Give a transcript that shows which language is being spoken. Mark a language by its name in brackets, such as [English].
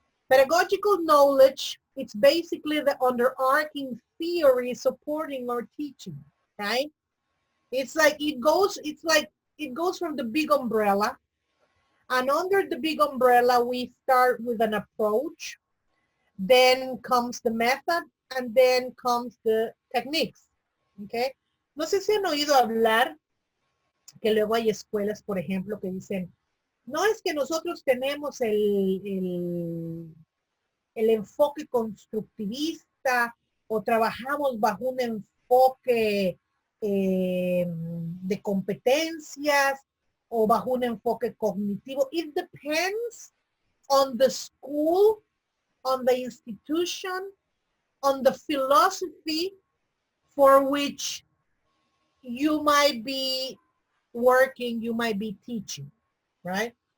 [English] Pedagogical knowledge, it's basically the underarching theory supporting our teaching, right? It's like it goes from the big umbrella, and under the big umbrella we start with an approach, then comes the method, and then comes the techniques, okay? [Spanish] No sé si han oído hablar que luego hay escuelas, por ejemplo, que dicen, no, es que nosotros tenemos el enfoque constructivista o trabajamos bajo un enfoque de competencias o bajo un enfoque cognitivo. [English] It depends on the school, on the institution, on the philosophy for which you might be working, you might be teaching, right?